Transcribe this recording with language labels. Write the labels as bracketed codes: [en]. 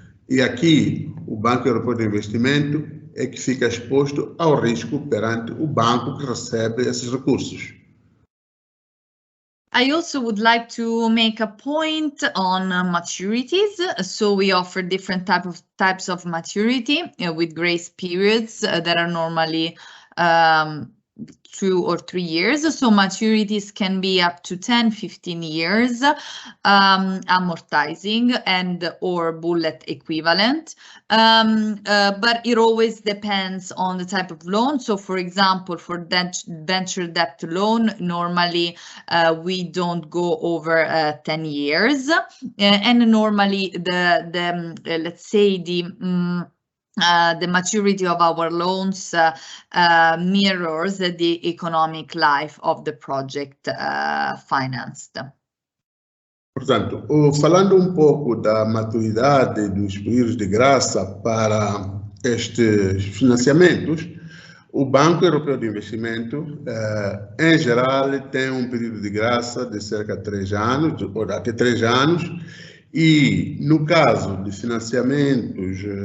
[pt] E aqui, o Banco Europeu de Investimento é que fica exposto ao risco perante o banco que recebe esses recursos. [en] I also would like to make a point on maturities. So we offer different types of maturity with grace periods that are normally 2 or 3 years. So maturities can be up to 10, 15 years, amortizing and or bullet equivalent. But it always depends on the type of loan. So for example, for venture debt loan, normally we don't go over 10 years. And normally let's say the maturity of our loans mirrors the economic life of the project financed. [pt] Portanto, falando pouco da maturidade dos períodos de graça para estes financiamentos, o Banco Europeu de Investimento, em geral, tem período de graça de cerca de 3 anos, ou até 3 anos, e no caso de financiamentos,